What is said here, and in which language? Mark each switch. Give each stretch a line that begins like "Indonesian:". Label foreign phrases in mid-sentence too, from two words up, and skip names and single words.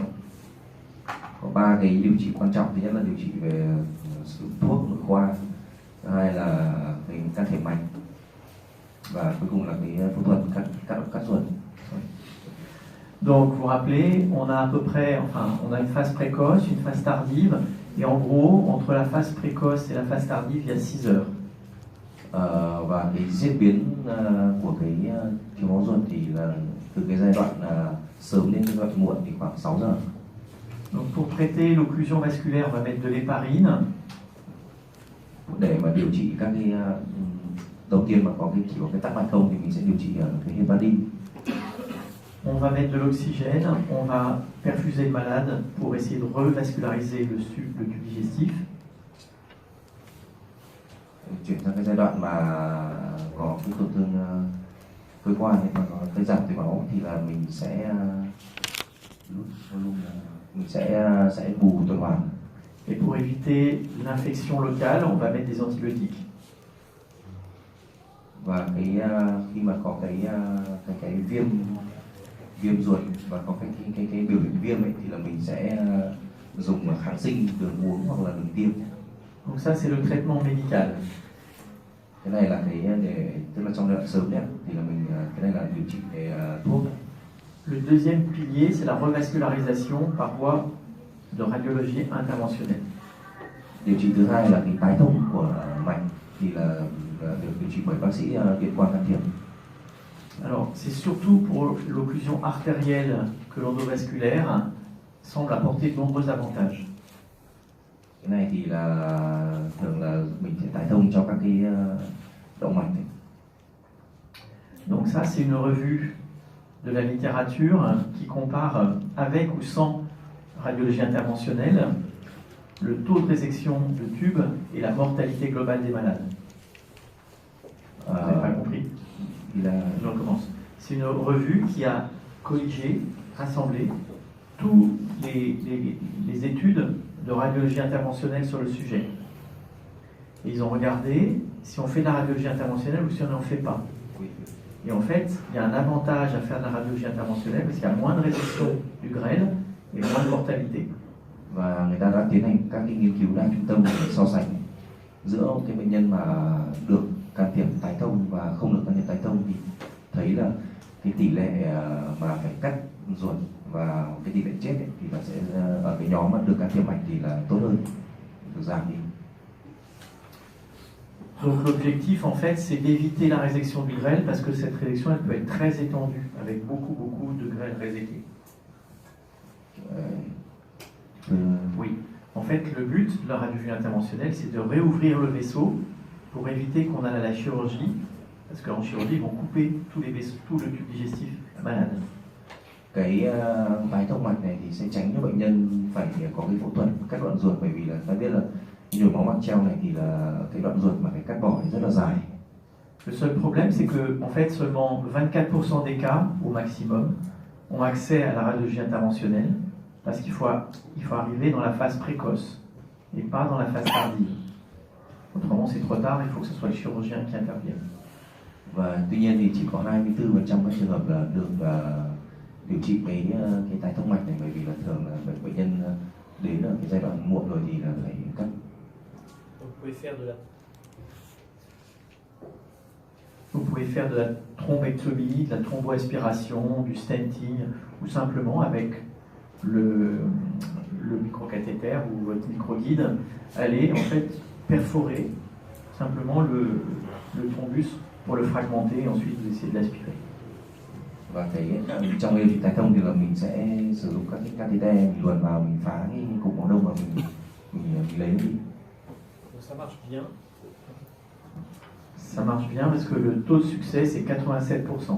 Vietnamese: Có ba cái điều trị quan trọng. Thứ nhất là điều trị về sử dụng thuốc nội khoa, thứ hai là cái can thiệp mạch, và cuối cùng là cái phẫu thuật cắt ruột.
French: Donc vous vous rappelez, on a à peu près, on a une phase précoce, une phase tardive, et en gros, entre la phase précoce et la phase tardive, il y a 6 heures.
Vietnamese: Và cái diễn biến của cái thiếu máu ruột thì là từ cái giai đoạn sớm đến giai đoạn muộn thì khoảng 6 giờ.
French: Donc pour traiter l'occlusion vasculaire, on va mettre de l'héparine.
Vietnamese: Để mà điều trị các cái đầu tiên mà chỉ có cái tắc mạch không thì mình sẽ điều trị cái heparin.
French: On va mettre de l'oxygène, on va perfuser le malade pour essayer de revasculariser le tube digestif.
Vietnamese: Chuyển sang cái giai đoạn mà có cái tổn thương cơ quan hay mà có cái giảm thiếu máu thì là mình sẽ luôn là mình sẽ bù tuần hoàn.
French: Et pour éviter l'infection locale, on va mettre des antibiotiques.
Vietnamese: Và khi mà có cái viêm ruột và có cái biểu hiện viêm ấy, thì là mình sẽ dùng kháng sinh đường uống hoặc là đường tiêm.
French: Donc ça c'est le traitement médical.
Vietnamese: Cái này là tức là trong giai đoạn sớm đấy, thì là mình cái này là điều trị về thuốc.
French: Le deuxième pilier, c'est la revascularisation par voie de radiologie interventionnelle.
Vietnamese: Điều trị thứ hai là cái tái thông của mạch, thì là được điều trị bởi bác sĩ Việt Quang can thiệp.
French: Alors, c'est surtout pour l'occlusion artérielle que l'endovasculaire semble apporter de nombreux avantages.
Vietnamese: Cái này thì là thường là mình sẽ tái thông cho các cái động mạch này.
French: Donc ça, c'est une revue de la littérature qui compare avec ou sans radiologie interventionnelle le taux de résection de tubes et la mortalité globale des malades. Vous n'avez pas compris? Je recommence. C'est une revue qui a colligé, rassemblé toutes les études de radiologie interventionnelle sur le sujet. Et ils ont regardé si on fait de la radiologie interventionnelle ou si on n'en fait pas. Et en fait, il y a un avantage à faire de la radiologie interventionnelle parce qu'il y a moins de résection du grêle et moins de mortalité.
Vietnamese: Và người ta đã tiến hành các cái nghiên cứu đa trung tâm để so sánh giữa cái bệnh nhân mà được can thiệp tái thông và không được can thiệp tái thông, thì thấy là cái tỷ lệ mà phải cắt ruột và cái tỷ lệ chết ấy, thì nó sẽ ở cái nhóm mà được can thiệp mạch thì là tốt hơn, được giảm đi.
French: Donc l'objectif en fait c'est d'éviter la résection du grêle parce que cette résection elle peut être très étendue avec beaucoup de grêle réséqué. Oui, en fait le but de la radiologie interventionnelle c'est de réouvrir le vaisseau pour éviter qu'on aille à la chirurgie parce qu'en chirurgie ils vont couper tous les vaisseaux, tout le tube digestif malade.
Vietnamese: Cái tái thông mạch này thì sẽ tránh cho bệnh nhân phải có cái phẫu thuật cắt đoạn ruột, bởi vì là ta biết là nhồi máu màng treo này thì là cái đoạn ruột mà phải cắt bỏ thì rất là dài.
French: Le seul problème c'est que en fait seulement 24% des cas au maximum ont accès à la radiologie interventionnelle parce qu'il faut arriver dans la phase précoce et pas dans la phase tardive. Autrement c'est trop tard, il faut que ce soit le chirurgien qui intervienne.
Vietnamese: Và tuy nhiên thì chỉ có 24% các trường hợp là được điều trị cái tái thông mạch này, bởi vì là thường là bệnh nhân đến ở cái giai đoạn muộn rồi thì là phải cắt.
French: Vous pouvez faire de la thrombectomie, de la thromboaspiration, du stenting, ou simplement avec le microcathéter ou votre microguide, aller en fait perforer simplement le thrombus pour le fragmenter et ensuite vous essayez de l'aspirer.
Vietnamese: Và trong cái điều trị tái thông thì là mình sẽ sử dụng các cái catheter, mình luồn vào, mình phá cái cục máu đông và mình lấy nó đi.
French: Ça marche bien. Ça marche bien parce que le taux de succès c'est 87%.